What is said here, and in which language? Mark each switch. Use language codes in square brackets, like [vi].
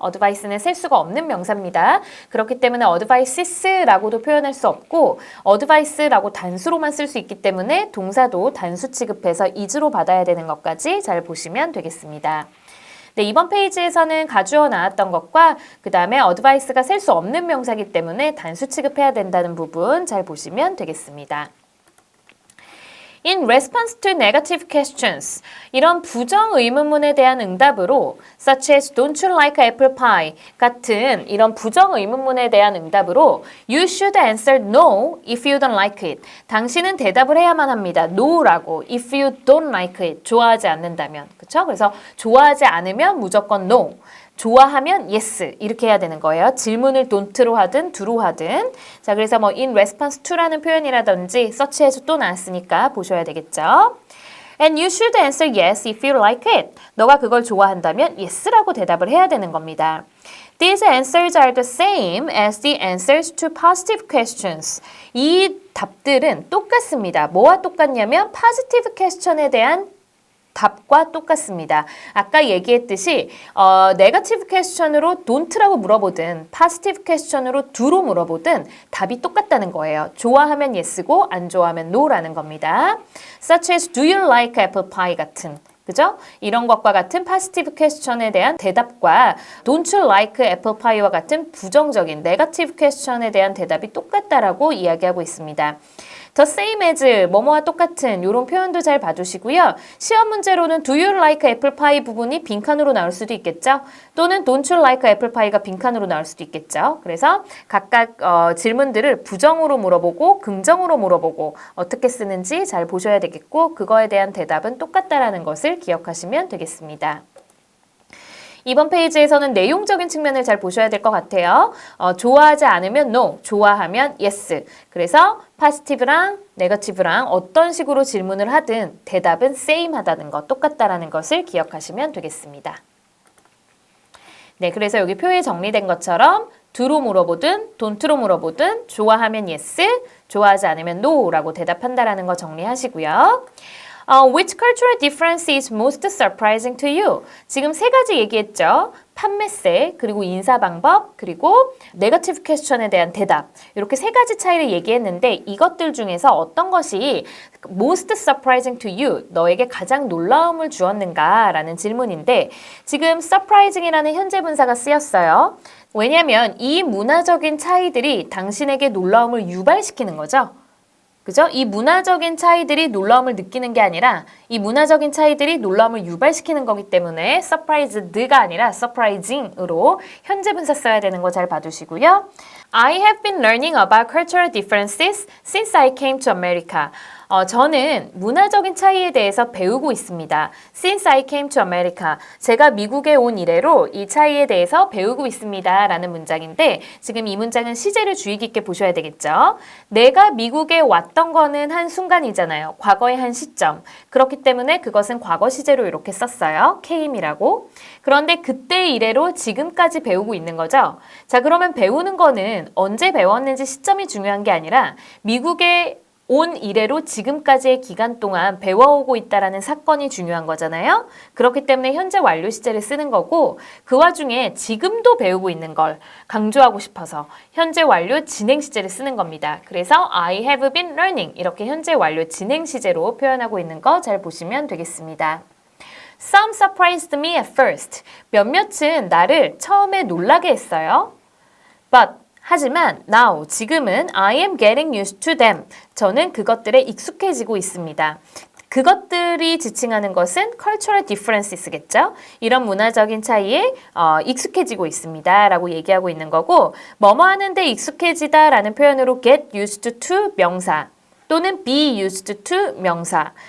[ko] advice는 셀 수가 없는 명사입니다. 그렇기 때문에 advices라고도 표현할 수 없고 advice라고 단수로 만 쓸 수 있기 때문에 동사도 단수 취급해서 is로 받아야 되는 것까지 잘 보시면 되겠습니다. 네, 이번 페이지에서는 가주어 나왔던 것과 그 다음에 advice가 셀 수 없는 명사이기 때문에 단수 취급해야 된다는 부분 잘 보시면 되겠습니다. [en] In response to negative questions, [ko] 이런 부정 의문문에 대한 응답으로 [en] such as don't you like apple pie [ko] 같은 [en] 이런 부정 의문문에 대한 응답으로 you should answer no if you don't like it. [ko] 당신은 대답을 해야만 합니다. [en] no라고 if you don't like it. [ko] 좋아하지 않는다면. 그렇죠? 그래서 좋아하지 않으면 무조건 no. 좋아하면 yes 이렇게 해야 되는 거예요. 질문을 don't로 하든 do로 하든. 자, 그래서 뭐 in response to라는 표현이라든지 such as 또 나왔으니까 보셔야 되겠죠. [en] And you should answer yes if you like it. [ko] 너가 그걸 좋아한다면 yes라고 대답을 해야 되는 겁니다. [en] These answers are the same as the answers to positive questions. [ko] 이 답들은 똑같습니다. 뭐와 똑같냐면 positive question에 대한 답과 똑같습니다. 아까 얘기했듯이 네거티브 퀘스천으로 don't라고 물어보든 포지티브 퀘스천으로 do로 물어보든 답이 똑같다는 거예요. 좋아하면 yes고 안 좋아하면 no라는 겁니다. [en] Such as do you like apple pie [ko] 같은 그죠? 이런 것과 같은 positive question에 대한 대답과 [en] don't you like apple pie [ko] 와 같은 부정적인 negative question에 대한 대답이 똑같다라고 이야기하고 있습니다. [en] The same as, [ko] 뭐뭐와 똑같은 이런 표현도 잘 봐주시고요. 시험 문제로는 [en] do you like apple pie [ko] 부분이 빈칸으로 나올 수도 있겠죠. 또는 [en] don't you like apple pie [ko] 가 빈칸으로 나올 수도 있겠죠. 그래서 각각 질문들을 부정으로 물어보고 긍정으로 물어보고 어떻게 쓰는지 잘 보셔야 되겠고 그거에 대한 대답은 똑같다라는 것을 기억하시면 되겠습니다. 이번 페이지에서는 내용적인 측면을 잘 보셔야 될 것 같아요. 좋아하지 않으면 no, 좋아하면 yes. 그래서 positive랑 negative랑 어떤 식으로 질문을 하든 대답은 same 하다는 것, 똑같다라는 것을 기억하시면 되겠습니다. 네, 그래서 여기 표에 정리된 것처럼 do로 물어보든 don't로 물어보든 좋아하면 yes, 좋아하지 않으면 no라고 대답한다라는 거 정리하시고요. [en] Which cultural difference is most surprising to you? [ko] 지금 세 가지 얘기했죠. 판매세, 그리고 인사 방법, 그리고 네거티브 퀘스천에 대한 대답. 이렇게 세 가지 차이를 얘기했는데 이것들 중에서 어떤 것이 [en] most surprising to you, [ko] 너에게 가장 놀라움을 주었는가? 라는 질문인데 지금 surprising이라는 현재 분사가 쓰였어요. 왜냐하면 이 문화적인 차이들이 당신에게 놀라움을 유발시키는 거죠. 그죠? 이 문화적인 차이들이 놀라움을 느끼는 게 아니라 이 문화적인 차이들이 놀라움을 유발시키는 거기 때문에 surprised가 아니라 surprising으로 현재 분사 써야 되는 거 잘 봐두시고요. [en] I have been learning about cultural differences since I came to America. [ko] 저는 문화적인 차이에 대해서 배우고 있습니다. [en] Since I came to America. [ko] 제가 미국에 온 이래로 이 차이에 대해서 배우고 있습니다. 라는 문장인데 지금 이 문장은 시제를 주의 깊게 보셔야 되겠죠. 내가 미국에 왔던 거는 한 순간이잖아요. 과거의 한 시점. 그렇기 때문에 그것은 과거 시제로 이렇게 썼어요. came이라고. 그런데 그때 이래로 지금까지 배우고 있는 거죠. 자, 그러면 배우는 거는 언제 배웠는지 시점이 중요한 게 아니라 미국에 온 이래로 지금까지의 기간 동안 배워오고 있다라는 사건이 중요한 거잖아요. 그렇기 때문에 현재 완료 시제를 쓰는 거고 그 와중에 지금도 배우고 있는 걸 강조하고 싶어서 현재 완료 진행 시제를 쓰는 겁니다. 그래서 [en] I have been learning [ko] 이렇게 현재 완료 진행 시제로 표현하고 있는 거 잘 보시면 되겠습니다. [en] Some surprised me at first. [ko] 몇몇은 나를 처음에 놀라게 했어요. [en] But [ko] 하지만 [en] now, [ko] 지금은 [en] I am getting used to them. [ko] 저는 그것들에 익숙해지고 있습니다. 그것들이 지칭하는 것은 cultural differences겠죠. 이런 문화적인 차이에 익숙해지고 있습니다. 라고 얘기하고 있는 거고 뭐뭐 하는데 익숙해지다 라는 표현으로 get used to 명사 또는 be used to 명사.